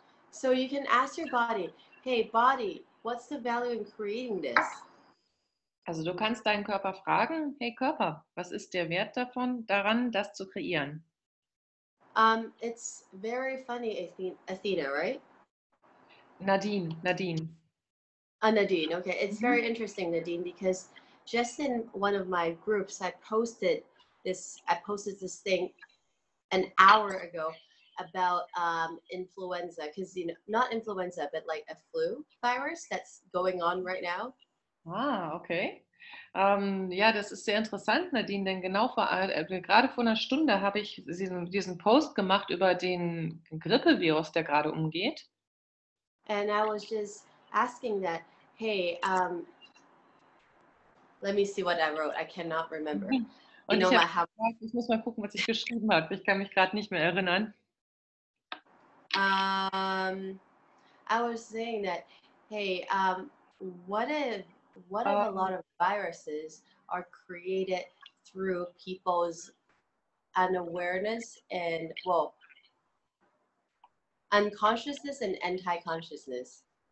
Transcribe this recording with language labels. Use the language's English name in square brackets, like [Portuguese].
[English] So you can ask your body, hey, body, what's the value in creating this? [German] Also du kannst deinen Körper fragen, hey Körper, was ist der Wert daran, das zu kreieren? [English] It's very funny, Athena, right? Nadine. Nadine, okay. It's very interesting, Nadine, because just in one of my groups, I posted this thing an hour ago about influenza, because, you know, not influenza, but like a flu virus that's going on right now. Okay. [German] Ja, das ist sehr interessant, Nadine, denn gerade vor einer Stunde habe ich diesen Post gemacht über den Grippevirus, der gerade umgeht. [English] And I was just asking that, hey, let me see what I wrote. I cannot remember. [German] Und ich muss mal gucken, was ich geschrieben habe. Ich kann mich gerade nicht mehr erinnern. [English] I was saying that, hey, what if a lot of viruses are created through people's unawareness and, well, unconsciousness and anti-consciousness?